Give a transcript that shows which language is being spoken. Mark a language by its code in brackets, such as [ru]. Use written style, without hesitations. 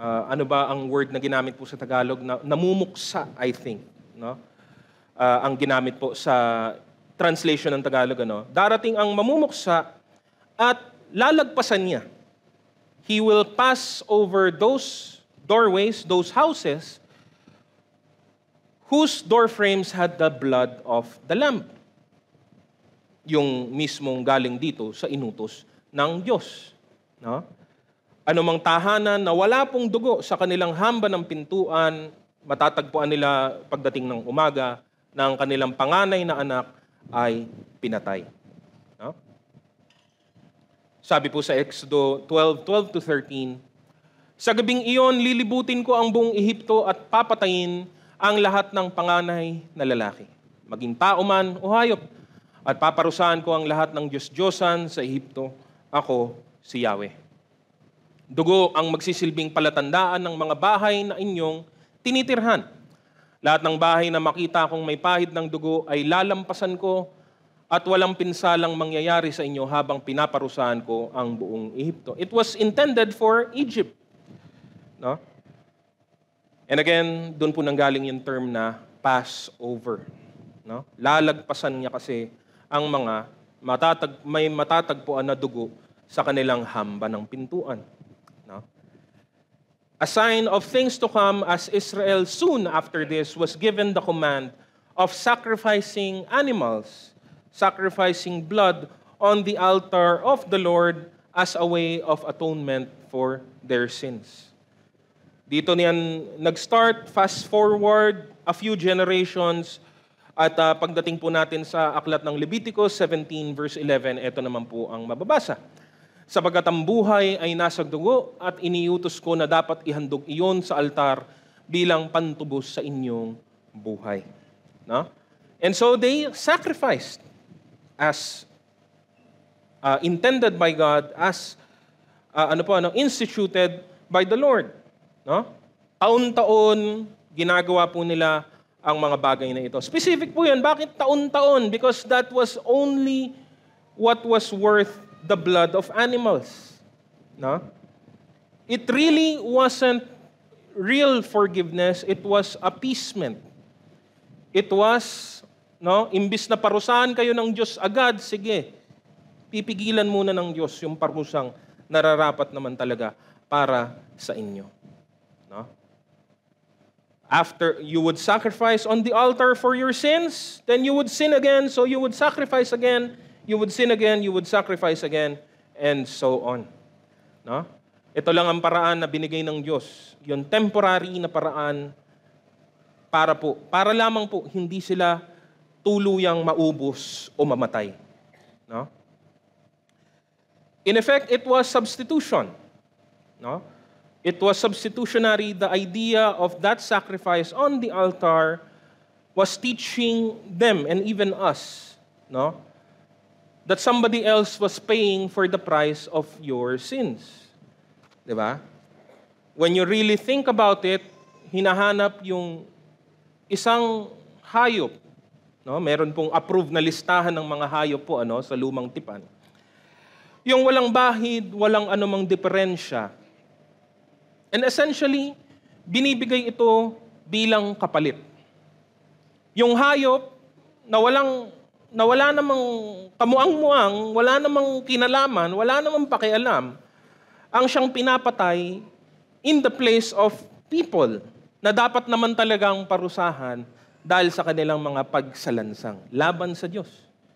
[tl] Ano ba ang word na ginamit po sa Tagalog? Namumuksa, [en] I think. [tl] No? Ang ginamit po sa translation ng Tagalog. Darating ang mamumuksa at lalagpasan niya. [en] He will pass over those doorways, those houses, whose door frames had the blood of the Lamb. [tl] Yung mismong galing dito sa inutos ng Diyos. No? Anumang tahanan na wala pong dugo sa kanilang hamba ng pintuan, matatagpuan nila pagdating ng umaga ng kanilang panganay na anak ay pinatay. No? Sabi po sa Exodo 12:12-13, Sa gabing iyon, lilibutin ko ang buong Ehipto at papatayin ang lahat ng panganay na lalaki, maging tao man o hayop, at paparusahan ko ang lahat ng Diyos-Diyosan sa Ehipto. Ako, si Yahweh. Dugo ang magsisilbing palatandaan ng mga bahay na inyong tinitirhan. Lahat ng bahay na makita kong may pahid ng dugo ay lalampasan ko at walang pinsalang mangyayari sa inyo habang pinaparusahan ko ang buong Ehipto. [en] It was intended for Egypt. [tl] No? [en] And again, [tl] doon po nanggaling yung term na Passover. No? Lalagpasan niya kasi ang mga may matatagpuan na dugo sa kanilang hamba ng pintuan. No? [en] A sign of things to come, as Israel soon after this was given the command of sacrificing animals, sacrificing blood on the altar of the Lord as a way of atonement for their sins. [tl] Dito niyan nag-start, [en] fast forward a few generations, [tl] at pagdating po natin sa aklat ng Leviticus 17 verse 11, ito naman po ang mababasa. Sapagkat ang buhay ay nasa dugo at iniutos ko na dapat ihandog iyon sa altar bilang pantubos sa inyong buhay. No? [en] And so they sacrificed as intended by God, as instituted by the Lord. No? [tl] Taon-taon, ginagawa po nila ang mga bagay na ito. Specific po yan. Bakit taon-taon? [en] Because that was only what was worth the blood of animals. No? It really wasn't real forgiveness. It was appeasement. It was, [tl] imbis na parusahan kayo ng Diyos agad, sige, pipigilan muna ng Diyos yung parusang nararapat naman talaga para sa inyo. No? [en] After you would sacrifice on the altar for your sins, then you would sin again, so you would sacrifice again, you would sin again, you would sacrifice again, and so on. No? [tl] Ito lang ang paraan na binigay ng Diyos. Yung temporary na paraan para lamang po hindi sila tuluyang maubos o mamatay. No? [en] In effect, it was substitution. No? It was substitutionary. The idea of that sacrifice on the altar was teaching them and even us, that somebody else was paying for the price of your sins. Diba? When you really think about it, [tl] hinahanap yung isang hayop. Meron pong approved na listahan ng mga hayop po sa lumang tipan. Yung walang bahid, walang anumang diferensya. [en] And essentially, [tl] binibigay ito bilang kapalit. Yung hayop na wala namang kamuang-muang, wala namang kinalaman, wala namang pakialam, ang siyang pinapatay [en] in the place of people [tl] na dapat naman talagang parusahan dahil sa kanilang mga pagsalansang laban sa Diyos.